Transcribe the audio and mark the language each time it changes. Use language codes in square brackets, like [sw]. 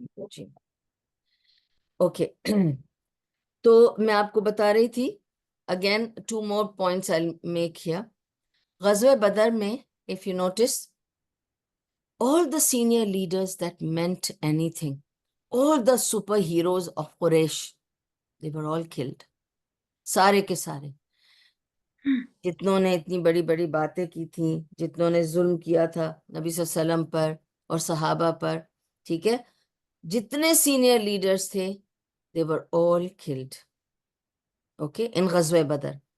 [ur] جی okay تو میں آپ کو بتا رہی تھی again [en] 2 more points I'll make here. غزوہ Badr میں if you notice all the senior leaders that meant anything, all the superheroes of Quraysh, they were all killed. [ur] سارے کے سارے جتنوں نے اتنی بڑی بڑی باتیں کی تھیں، جتنوں نے ظلم کیا تھا نبی صلی اللہ علیہ وسلم پر اور صحابہ پر، ٹھیک ہے، جتنے سینئر لیڈرز تھے [en] they were all killed. Okay in غزوہ Badr.